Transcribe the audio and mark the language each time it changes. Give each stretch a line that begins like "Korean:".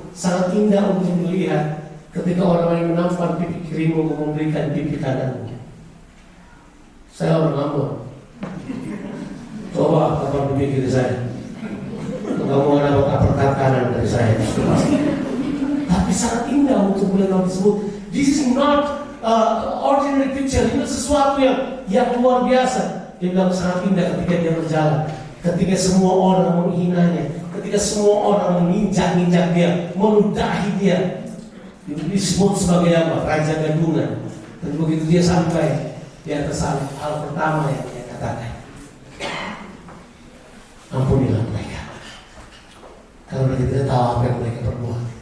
Indonesian: Sangat indah untuk melihat ketika orang lain menampar pipi kirimu, memberikan pipi kananmu. Saya orang Ambon. Coba kapan pipi kiri saya. Kamu ada uppercut kanan dari saya. Tapi sangat indah untuk melihat hal tersebut.
English: This is not ordinary picture.
Indonesian: Ini sesuatu yang luar biasa. Dia bilang sangat indah ketika dia berjalan, ketika semua orang menghinanya, ketika semua orang menginjak-injak dia, meludahi dia. Disebut sebagai apa? Raja gadungan. Dan begitu dia sampai di atas hal pertama yang dia katakan, ampunilah mereka, karena mereka tidak tahu apa yang mereka perbuat.